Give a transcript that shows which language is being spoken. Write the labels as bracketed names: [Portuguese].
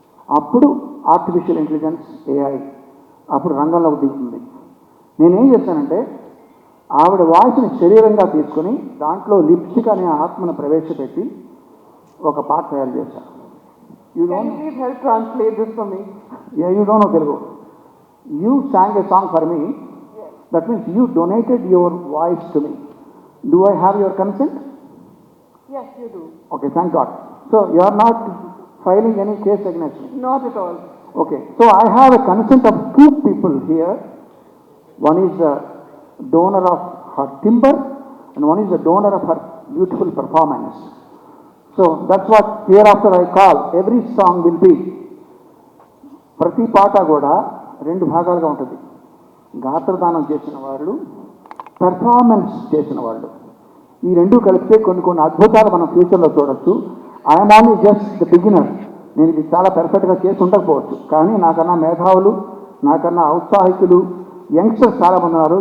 [Telugu] అప్పుడు artificial intelligence AI అప్పుడు రంగంలోకి దిగుతుంది. నేనేం చేశానంటే ఆవిడ వాయిస్ని శరీరంగా తీసుకుని దాంట్లో లిప్సిక్ అనే ఆత్మను ప్రవేశపెట్టి ఒక పాట తయారు చేశాను. [English] Can you please help translate this for me? Yeah, you don't know Telugu. You sang a song for me. Yes. That means you donated your voice to me. Do I have your consent? Yes, you do. Okay, thank God. So you are not filing any case against me? Not at all. Okay, so I have a consent of 2 people here. One is the donor of her timber and one is the donor of her beautiful performance. So that's what hereafter I call every song will be, [Telugu] ప్రతి పాట కూడా 2 భాగాలుగా ఉంటుంది. గాత్రదానం చేసిన వాళ్ళు, performance చేసిన వాళ్ళు, ఈ 2 కలిపితే కొన్ని అద్భుతాలు మనం ఫ్యూచర్లో చూడొచ్చు. [English] I'm only just the beginner. [Telugu] నేను ఇది చాలా పెర్ఫెక్ట్గా చేసి ఉండకపోవచ్చు, కానీ నాకన్నా మేధావులు, నాకన్నా ఔత్సాహికులు, యంగ్స్టర్స్ చాలామంది ఉన్నారు.